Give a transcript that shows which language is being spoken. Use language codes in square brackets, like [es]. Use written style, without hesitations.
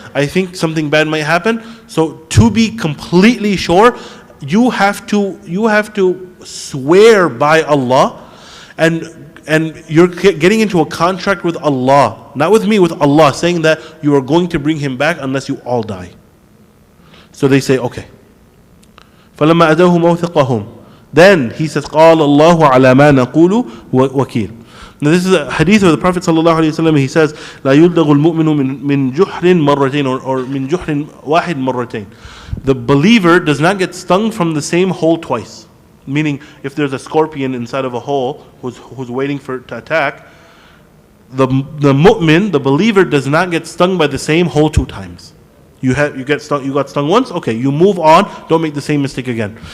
[en] I think something bad might happen. So to be completely sure, you have to swear by Allah, and you're getting into a contract with Allah, not with me, with Allah, saying that you are going to bring him back unless you all die. So they say, okay. [ar] فَلَمَّا أَدَوْهُ مَوْثِقَهُمْ. [en] Then he says, [ar] قَالَ اللَّهُ عَلَى مَا نَقُولُ وَكِيلٌ. [en] Now this is a hadith of the Prophet ﷺ. He says, [ar] لا يلدغ المؤمن من جحر مرتين, or من جحر واحد مرتين. [en] The believer does not get stung from the same hole twice. Meaning, if there's a scorpion inside of a hole who's waiting to attack, the mu'min, the believer, does not get stung by the same hole 2 times. You got stung once, okay, you move on, don't make the same mistake again.